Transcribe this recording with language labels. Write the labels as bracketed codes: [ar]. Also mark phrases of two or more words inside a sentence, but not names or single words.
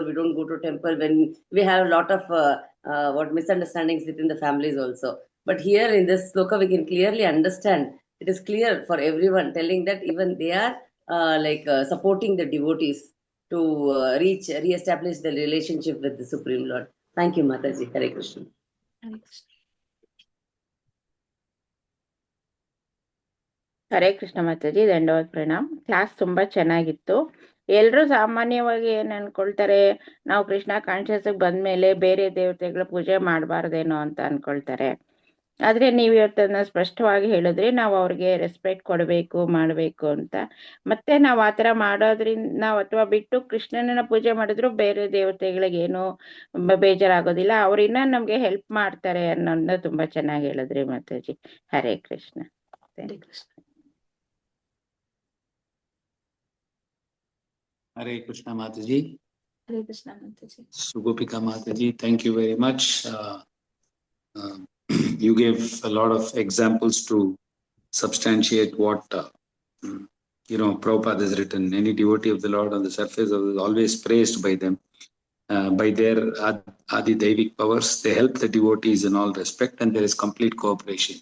[en] We don't go to temple when we have a lot of what misunderstandings within the families also. But here in this sloka, we can clearly understand. It is clear for everyone, telling that even they are supporting the devotees to re-establish the relationship with the Supreme Lord. Thank you, Mataji. Hare Krishna. Hare Krishna. [kn] ಹರೇ ಕೃಷ್ಣ ಮಾತಾಜಿ, ದಂಡವತ್ ಪ್ರಣಾಮ್. ಕ್ಲಾಸ್ ತುಂಬ ಚೆನ್ನಾಗಿತ್ತು. ಎಲ್ಲರೂ ಸಾಮಾನ್ಯವಾಗಿ ಏನು ಅನ್ಕೊಳ್ತಾರೆ, ನಾವು ಕೃಷ್ಣ ಕಾನ್ಷಿಯಸ್ಗೆ ಬಂದಮೇಲೆ ಬೇರೆ ದೇವತೆಗಳ ಪೂಜೆ ಮಾಡಬಾರ್ದೇನೋ ಅಂತ ಅನ್ಕೊಳ್ತಾರೆ. ಆದರೆ ನೀವು ಇವತ್ತನ್ನು ಸ್ಪಷ್ಟವಾಗಿ ಹೇಳಿದ್ರಿ, ನಾವು ಅವ್ರಿಗೆ ರೆಸ್ಪೆಕ್ಟ್ ಕೊಡಬೇಕು, ಮಾಡಬೇಕು ಅಂತ. ಮತ್ತೆ ನಾವು ಆ ಥರ ಮಾಡೋದ್ರಿಂದ ನಾವು ಅಥವಾ ಬಿಟ್ಟು ಕೃಷ್ಣನ ಪೂಜೆ ಮಾಡಿದ್ರು ಬೇರೆ ದೇವತೆಗಳಿಗೇನು ಬೇಜಾರಾಗೋದಿಲ್ಲ, ಅವ್ರಿನ್ನ ನಮಗೆ ಹೆಲ್ಪ್ ಮಾಡ್ತಾರೆ ಅನ್ನೋದನ್ನ ತುಂಬ ಚೆನ್ನಾಗಿ ಹೇಳಿದ್ರಿ ಮಾತಾಜಿ. ಹರೇ ಕೃಷ್ಣ. [en] Hare Krishna. Hare Krishna Mataji. Hare Krishna Mataji. Sugopika Mataji, thank you very much. You gave a lot of examples to substantiate what Prabhupada has written. Any devotee of the Lord on the surface of is always praised by them. By their Adi Devic powers, they help the devotees in all respect, and there is complete cooperation.